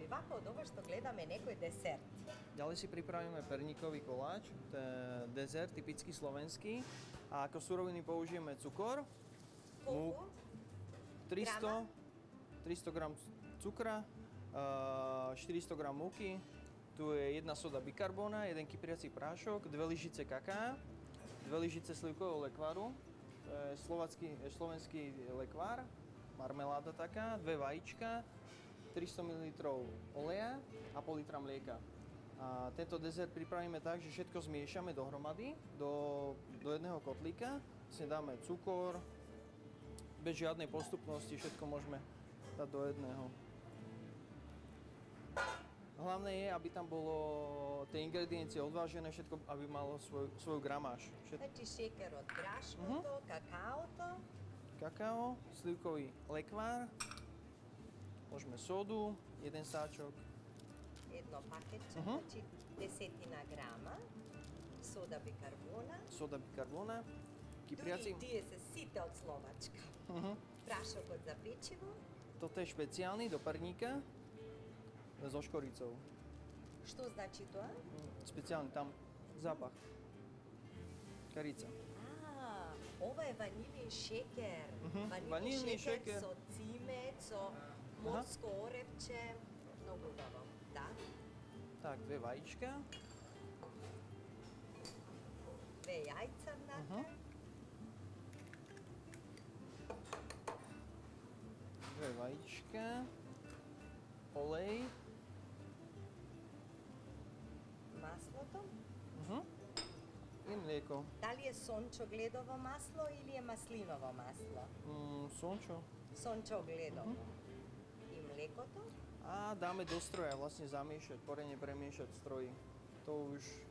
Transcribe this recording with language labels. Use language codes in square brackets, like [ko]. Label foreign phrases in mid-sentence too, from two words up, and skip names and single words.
[mk] Вака од ова што гледаме некој десерт. [sk] Ďalej si pripravíme perníkový koláč, to je dezert typický slovenský. A ako suroviny použijeme cukor, [mk] Колку? [sk] 300 г cukra, 400 г múky, tu je jedna soda bikarbóna, jeden kypriací prášok, 2 lyžice kaká, 2 lyžice slivkového lekváru, to je slovenský lekvár, marmeláda taká, 2 vajíčka, 300 ml oleja a pol litra mlieka. A tento dezert pripravíme tak, že všetko zmiešame dohromady do jedného kotlíka. Vlastne dáme cukor, bez žiadnej postupnosti, všetko môžeme dať do jedného. Hlavné je, aby tam bolo tie ingrediencie odvážené, všetko, aby malo svoju gramáž. [mk] Значи шекер од брашкото, какаото. [sk] Kakao, slivkový lekvár, môžeme sodu, jeden sáčok. [mk] Едно пакетче, значи 10 грама, сода бикарбона. [sk] Soda bikarbóna, kypriaci. [mk] Дури тие се сите од Словачка. Прашокот за печиво. [sk] Toto je špeciálny do perníka so škoricou. [mk] Што значи тоа? [sk] Speciálny tam zápach. Karica. [mk] Ова е ванилин шекер. Ванилин шекер шекер. со цимет, со морско оревче. Многу убаво. Да. [sk] Tak, 2 vajíčka. [mk] 2 јајца внатре. [sk] 2 vajíčka. Olej. [mk] Маслото. [sk] I mlieko. [mk] Дали е сончогледово масло или е маслиново масло? [sk] Sončo. [mk] Сончогледово. И млекото? [sk] A dáme do stroja vlastne zamiešať, poriadne premiešať v stroji.